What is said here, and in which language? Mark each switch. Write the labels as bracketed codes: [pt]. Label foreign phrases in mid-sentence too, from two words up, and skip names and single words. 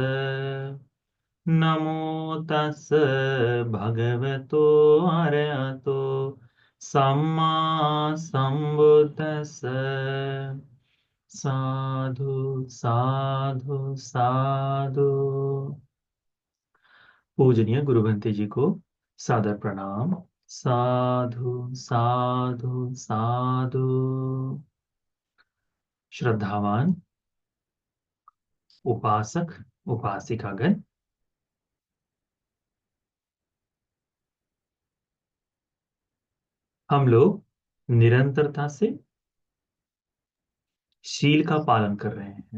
[pi] नमो तस् भगवतो अरहतो सम्मा सम्बुद्धस्स। साधु साधु साधु। [hi] पूजनीय गुरु बंते जी को सादर प्रणाम। [pi] साधु साधु साधु। [hi] श्रद्धावान उपासक उपासिकागण, हम लोग निरंतरता से शील का पालन कर रहे हैं।